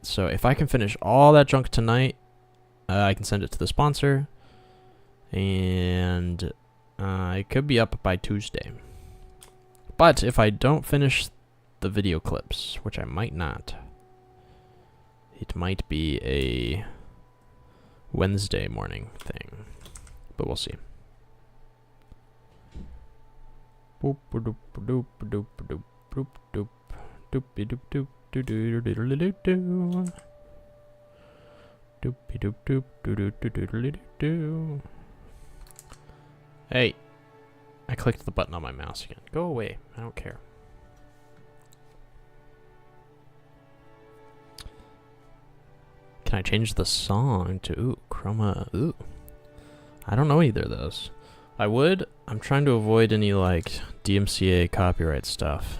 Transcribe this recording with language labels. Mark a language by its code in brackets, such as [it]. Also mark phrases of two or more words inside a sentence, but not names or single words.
[en] So if I can finish all that junk tonight, I can send it to the sponsor, and it could be up by Tuesday. But if I don't finish the video clips, which I might not, it might be a Wednesday morning thing. But we'll see. Boop doop doop doop doop doop doop doopy doop doop doo doo doo doo doo doo. Doopy doop doop doo doo doo doo doo doo. Hey, I clicked the button on my mouse again. Go away. I don't care. Can I change the song to chroma? Ooh. I don't know either of those. I would. I'm trying to avoid any like DMCA copyright stuff.